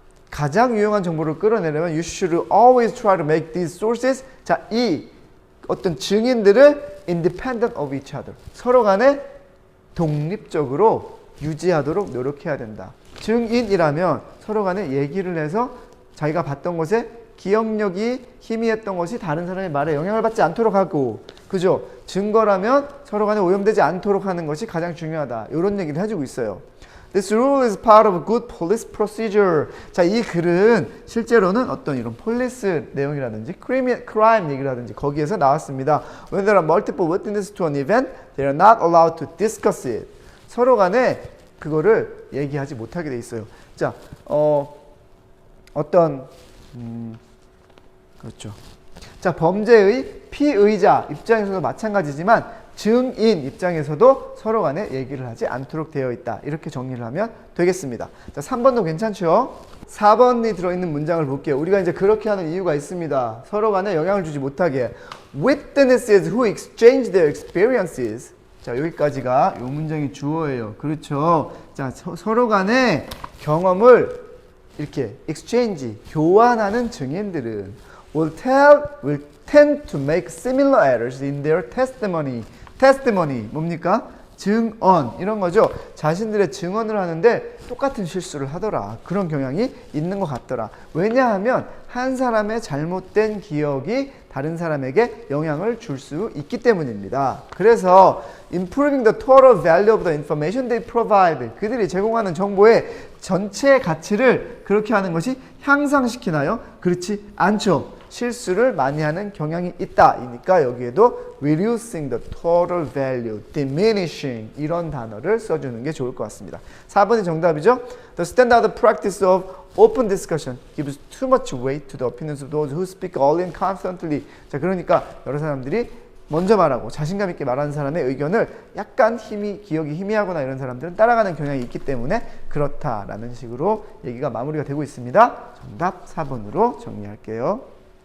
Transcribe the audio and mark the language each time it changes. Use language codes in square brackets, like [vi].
[ko] 가장 유용한 정보를 끌어내려면 [en] you should always try to make these sources, [ko] 자, 이 어떤 증인들을 [en] independent of each other, [ko] 서로 간에 독립적으로 유지하도록 노력해야 된다. 증인이라면 서로 간에 얘기를 해서 자기가 봤던 것에 기억력이 희미했던 것이 다른 사람의 말에 영향을 받지 않도록 하고, 그죠? 증거라면 서로 간에 오염되지 않도록 하는 것이 가장 중요하다. 이런 얘기를 해주고 있어요. [en] This rule is part of a good police procedure. [ko] 자, 이 글은 실제로는 어떤 이런 폴리스 내용이라든지 crime 얘기라든지 거기에서 나왔습니다. [en] When there are multiple witnesses to an event, they are not allowed to discuss it. [ko] 서로 간에 그거를 얘기하지 못하게 돼 있어요. 자, 어떤 그렇죠. 자, 범죄의 피의자 입장에서도 마찬가지지만 증인 입장에서도 서로 간에 얘기를 하지 않도록 되어 있다. 이렇게 정리를 하면 되겠습니다. 자, 3번도 괜찮죠? 4번이 들어있는 문장을 볼게요. 우리가 이제 그렇게 하는 이유가 있습니다. 서로 간에 영향을 주지 못하게. [en] Witnesses who exchange their experiences. [ko] 자, 여기까지가 이 문장이 주어예요. 그렇죠. 자, 서로 간에 경험을 이렇게 exchange, 교환하는 증인들은 [en] will tend to make similar errors in their testimony. [ko] testimony 뭡니까? 증언 이런 거죠. 자신들의 증언을 하는데 똑같은 실수를 하더라. 그런 경향이 있는 것 같더라. 왜냐하면 한 사람의 잘못된 기억이 다른 사람에게 영향을 줄 수 있기 때문입니다. [en] 그래서 improving the total value of the information they provide. [ko] 그들이 제공하는 정보의 전체 가치를 그렇게 하는 것이 향상시키나요? 그렇지 않죠. 실수를 많이 하는 경향이 있다. 이니까 여기에도 [en] reducing the total value, [ko] diminishing 이런 단어를 써주는 게 좋을 것 같습니다. 4번이 정답이죠. [en] The standard practice of open discussion gives too much weight to the opinions of those who speak all in confidently. [ko] 자, 그러니까 여러 사람들이 먼저 말하고 자신감 있게 말하는 사람의 의견을 약간 기억이 희미하거나 이런 사람들은 따라가는 경향이 있기 때문에 그렇다라는 식으로 얘기가 마무리가 되고 있습니다. 정답 4번으로 정리할게요.